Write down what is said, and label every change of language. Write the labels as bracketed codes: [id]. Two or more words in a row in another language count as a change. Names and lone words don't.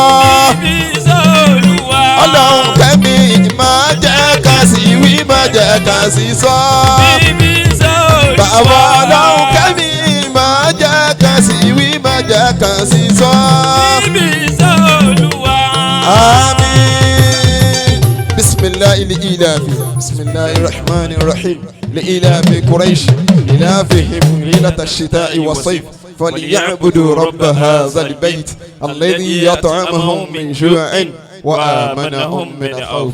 [yo] Ọlọ́run kẹ́mi má jẹ́ kan sí wí má jẹ́ kan sí sọ. Bàbá Ọlọ́run kẹ́mi má jẹ́ kan sí wí má jẹ́ kan sí sọ. Àmín. [ar] بسم الله لإيلاف. بسم الله الرحمن الرحيم. لإلاف قريش إلافهم ليلة الشتاء والصيف فليعبدوا رب هذا البيت الذي يطعمهم من جوع وآمنهم من خوف.